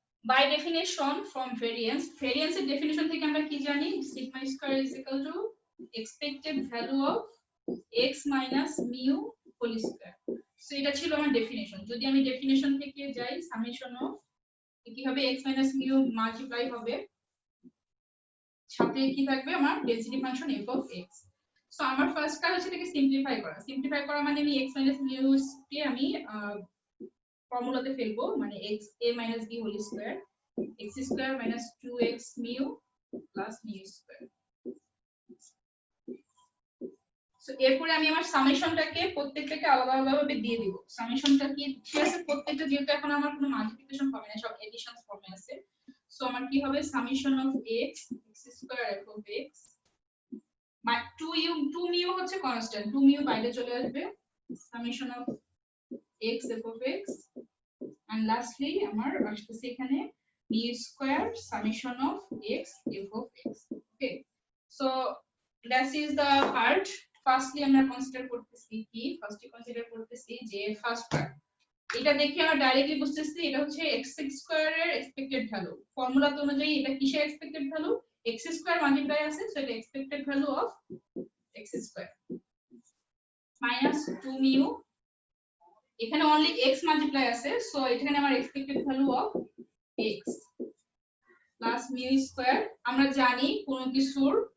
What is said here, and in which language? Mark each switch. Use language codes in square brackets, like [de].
[en] By definition from variance [bn] এর definition থেকে আমরা কি জানি, [en] sigma square is equal to expected value of x minus mu whole square. [bn] So এটা ছিল আমার ডেফিনিশন। যদি আমি ডেফিনিশন থেকে যাই, সামেশন অফ কি হবে, x minus mu মাল্টিপ্লাই হবে, সাথে কি থাকবে আমার density function f of x। So আমার ফার্স্ট কাজ হচ্ছে এটাকে সিম্পলিফাই করা। সিম্পলিফাই করা মানে আমি x minus mu কে আমি ফর্মুলাতে ফেলবো, মানে x a minus b whole square x square minus 2x mu plus mu square। So এরপরে আমি আমার সামেশনটাকে প্রত্যেকটাকে আলাদা আলাদাভাবে দিয়ে দিব। সামেশনটা কি ঠিক আছে, প্রত্যেকটা যেহেতু এখন আমার কোনো মাল্টিপ্লিকেশন হবে না, সব এডিশন ফর্মে আছে। সো আমার কি হবে, summation of x square f of x, মানে 2 mu হচ্ছে কনস্ট্যান্ট, 2 mu বাইরে চলে আসবে, summation of x f of x, and lastly আমার আসছে এখানে mu square summation of x f of x. [en] Okay, so that is the part. [bn] Firstly আমরা consider করতেছি কি, ফার্স্টলি কনসিডার করতেছি যে ফার্স্ট পার্ট, এটা দেখে আমরা ডাইরেক্টলি বুঝতেছি এটা হচ্ছে x স্কয়ার এর এক্সপেক্টেড ভ্যালু। ফর্মুলা অনুযায়ী এটা কিসের expected value, x square multiply আছে, সো এটা expected value of x square minus 2 mu, এখানে অনলি x মাল্টিপ্লাই আছে, সো এখানে আমার expected value of x plus mu square. আমরা জানি কোন কিছুর